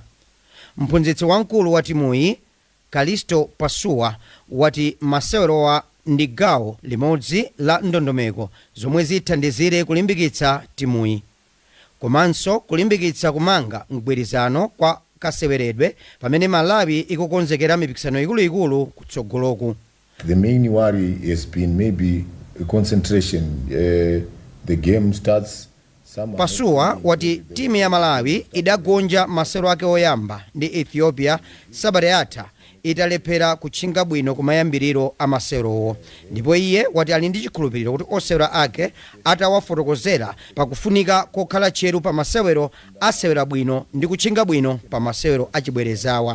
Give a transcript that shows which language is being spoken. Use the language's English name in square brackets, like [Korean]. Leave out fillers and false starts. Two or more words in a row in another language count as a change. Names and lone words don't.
[Nyanja] Mphunzitsi wamkulu wa timuyi Kalisto Pasua wati masewerowa ndi gawo limodzi la ndondomeko zomwe zithandizire kulimbikitsa timuyi komanso kulimbikitsa kumanga mgwirizano kwa kaseweredwe pamene Malawi ikukonzekera mipikisano ikuluikulu kutsogoloku. [English] The main worry has been maybe concentration. The game starts. [Nyanja] Pasua wati timu ya Malawi idagonja masewero ake oyamba ndi Ethiopia sabata yatha italephera kutchinga bwino kumayambiriro a masewerowo, ndipo iye wati ali ndi chikhulupiriro kuti osewera ake atawafotokozera pakufunika kokhala tcheru pa masewero asewera bwino ndi kutchinga bwino pa masewero achibwerezawa.